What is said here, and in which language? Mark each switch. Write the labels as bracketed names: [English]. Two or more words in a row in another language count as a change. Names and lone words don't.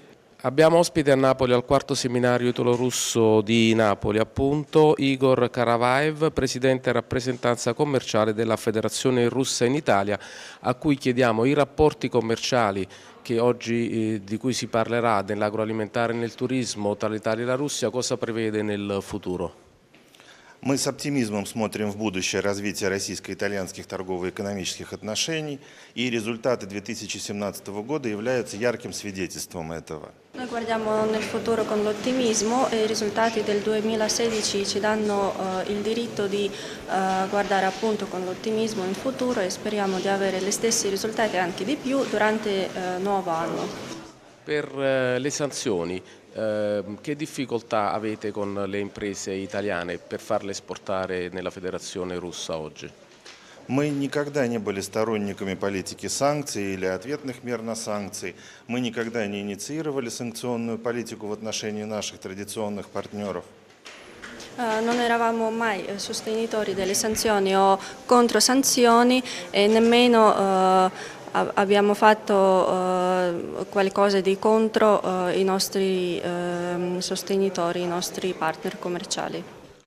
[Italian] Abbiamo ospite a Napoli al quarto seminario italo-russo di Napoli, appunto, Igor Karavaev, presidente e rappresentanza commerciale della Federazione Russa in Italia, a cui chiediamo i rapporti commerciali che oggi, di cui si parlerà nell'agroalimentare e nel turismo tra l'Italia e la Russia, cosa prevede nel futuro? [Russian] Мы с оптимизмом смотрим в будущее развития российско-итальянских торгово-экономических отношений, и результаты 2017 года являются ярким свидетельством этого. [Italian] Noi guardiamo nel futuro con l'ottimismo e i risultati del 2016 ci danno il diritto di guardare appunto con l'ottimismo in futuro e speriamo di avere gli stessi risultati, anche di più, durante il nuovo anno. Per le sanzioni, che difficoltà avete con le imprese italiane per farle esportare nella Federazione Russa oggi? [Russian] Мы никогда не были сторонниками политики санкций или ответных мер на санкции. Мы никогда не инициировали санкционную политику в отношении наших традиционных партнеров. [Italian] Non eravamo mai sostenitori delle sanzioni o contro sanzioni e nemmeno abbiamo fatto qualcosa di contro i nostri sostenitori, i nostri partner commerciali.